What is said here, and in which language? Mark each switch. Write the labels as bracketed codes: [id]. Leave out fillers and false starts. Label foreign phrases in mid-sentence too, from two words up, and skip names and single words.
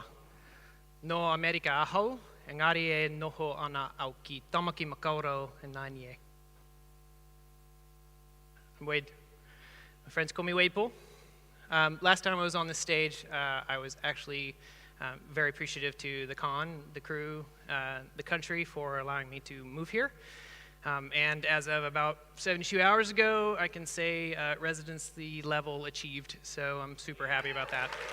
[mi] No Amerika ahau, engari e noho ana au ki tamaki makaurau e nānie. [en] I'm Wade. My friends call me Wade Paul. Last time I was on the stage, I was actually very appreciative to the con, the crew, the country for allowing me to move here. And as of about 72 hours ago, I can say residency level achieved, so I'm super happy about that.